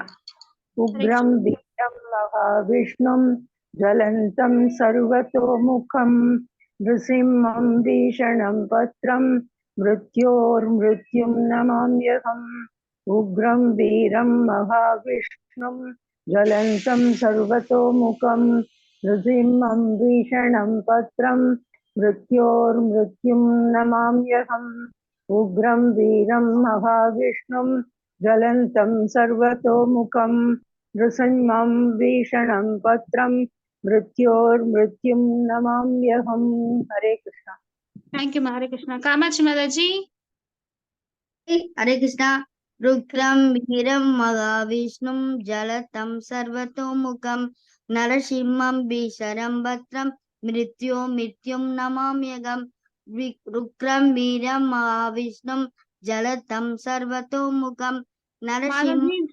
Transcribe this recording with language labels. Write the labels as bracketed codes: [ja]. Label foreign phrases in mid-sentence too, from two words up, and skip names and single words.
[sa] उग्रं वीरं महाविष्णुं जलन्तं सर्वतोमुखं नृसिंहं भीषणं भद्रं मृत्योर्मित्युं नमाम्यकम्. उग्रं वीरं महाविष्णुं जलन्तं सर्वतोमुखं नृसिंहं भीषणं भद्रं मृत्योर्मृत्युं नमाम्यहम् उग्रं वीरं महाविष्णुं ज्वलन्तं सर्वतोमुखं नृसिंहं भीषणं पत्रं मृत्योर्मृत्युं नमाम्यहम्. हरे कृष्णा. [en] Thank you, [sa] हरे कृष्ण. Kamachi Mataji. हरे कृष्णा. रुद्रं वीरं महाविष्णुं जलतं सर्वतोमुखं नरसिंहं भीषणं भद्रं मृत्युं नमाम्यहम् रुद्रं वीरं महाविष्णुं जलतं सर्वतोमुखं नरसिंहं